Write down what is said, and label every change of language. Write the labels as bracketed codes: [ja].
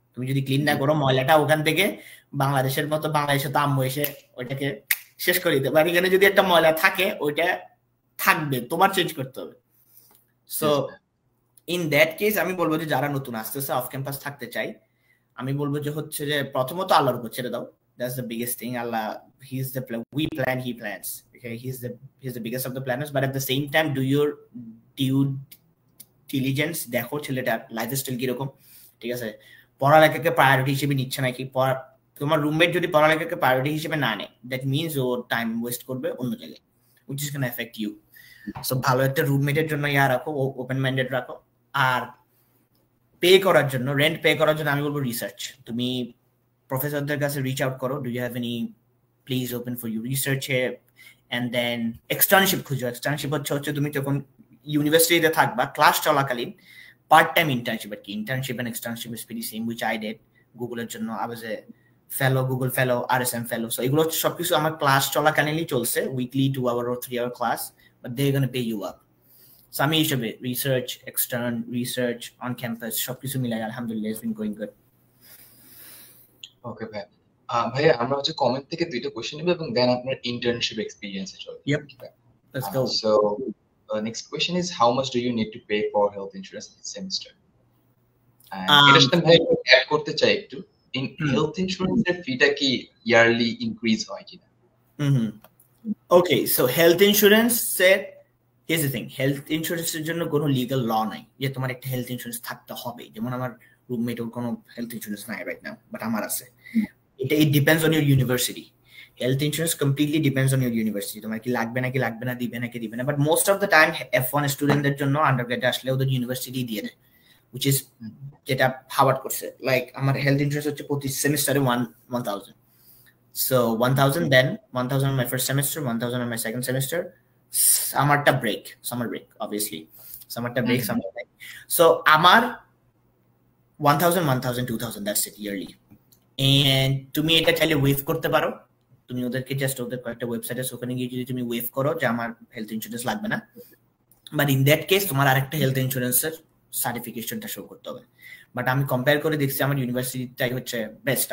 [bn] তুমি যদি ক্লিন না করো, ময়লাটা ওখান থেকে বাংলাদেশের মতো, বাংলাদেশে তো আম্মু এসে ওইটাকে শেষ করে দিতে পারে। এখানে যদি একটা ময়লা থাকে ওইটা থাকবে, তোমার চেঞ্জ করতে হবে। সো ইন দ্যাট কেস আমি বলবো যে যারা নতুন আসতেছে অফ ক্যাম্পাস থাকতে চাই, আমি বলবো যে হচ্ছে যে প্রথমত আল্লাহর উপর ছেড়ে দাও। [en] That's the biggest thing. Allah, he's the we plan, he plans. Okay, he's the biggest of the planners. But at the same time, do your due diligence. [bn] দেখো ছেলেটার লাইফস্টাইল কিরকম, ঠিক আছে। পড়ালেখাকে প্রায়োরিটি হিসেবে নিচ্ছে নাকি। তোমার রুমমেট যদি পড়ালেখাকে প্রায়োরিটি হিসেবে না নেয়, that means O time waste করবে অন্য জায়গায়, [en] which is going to affect you. [bn] So ভালো একটা রুমমেটের জন্য রাখো, ওপেন মাইন্ডেড রাখো। আর পে করার জন্য, রেন্ট পে করার জন্য আমি বলবো রিসার্চ। তুমি প্রফেসরদের কাছে রিচ আউট করো, [en] do you have any place open for you research hey, [bn] and then এক্সটার্নশিপ খুঁজো। এক্সটার্নশিপ হচ্ছে তুমি যখন ইউনিভার্সিটিতে থাকবা, ক্লাস চলাকালীন পার্ট টাইম ইন্টার্নশিপ আর কি। [en] Internship and externship is very same, which I did গুগলের জন্য। I was a fellow, Google fellow, RSM fellow. [bn] So এগুলো সবকিছু আমার ক্লাস চলাকালীনই চলছে, [en] Weekly 2 hour or 3 hour class, but they're going to pay you up. [bn] So আমি হিসেবে research, extern research, on campus সবকিছু মিলাই আলহামদুলিল্লাহ [en] It's been going good. [bn] ওকে ভাই, ভাইয়া আমরা হচ্ছে কমেন্ট থেকে দুইটা কোশ্চেন নেব এবং দেন আপনার ইন্টার্নশিপ এক্সপেরিয়েন্সে চলবে। [en] Yep, let's go. So next question is how much do you need to pay for health insurance this semester? [bn] এটা সাথে ভাই অ্যাড করতে চাই একটু, ইন হেলথ ইন্স্যুরেন্সের ফিটা কি ইয়ারলি ইনক্রিজ হয় কিনা? ওকে, সো হেলথ ইন্স্যুরেন্সের [en] here's the thing, [bn] হেলথ ইন্স্যুরেন্সের জন্য কোনো লিগ্যাল ল নাই যে তোমার একটা হেলথ ইন্স্যুরেন্স থাকতে হবে। যেমন আমার রুমমেট ওর কোনো হেলথ ইন্স্যুরেন্স নাই রাইট নাও, বাট আমার আছে। [en] it depends on your university. Health insurance completely depends on your university. [bn] তোমার কি লাগবে নাকি লাগবে না, দিবে নাকি দিবে না। [en] but most of the time [bn] F1 স্টুডেন্টদের জন্য আন্ডারগ্রেডে আসলে ওদের ইউনিভার্সিটি দিয়ে দেয়, which is যেটা হাওয়ার্ড করছে। লাইক আমার হেলথ ইন্স্যুরেন্স হচ্ছে প্রতি সেমিস্টারে 1000. [en] So 1000, then 1000 on my first semester, 1000 on my second semester. Samarta break, summer break, obviously. Samarta break, summer break. [bn] So আমার 1000, 1000, 2000, [en] that's it yearly. [bn] And তুমি এটা চাইলে ওয়েভ করতে পারো। তুমি ওদেরকে জাস্ট ওদের কয়েকটা ওয়েবসাইট আছে, ওখানে গিয়ে যদি তুমি ওয়েভ করো যে আমার হেলথ ইন্স্যুরেন্স লাগবে না, [en] but in that case [bn] তোমার আরেকটা হেলথ ইন্স্যুরেন্সের সার্টিফিকেশনটা শো করতে হবে। বাট আমি কম্পেয়ার করে দেখছি আমার ইউনিভার্সিটিটাই হচ্ছে বেস্ট।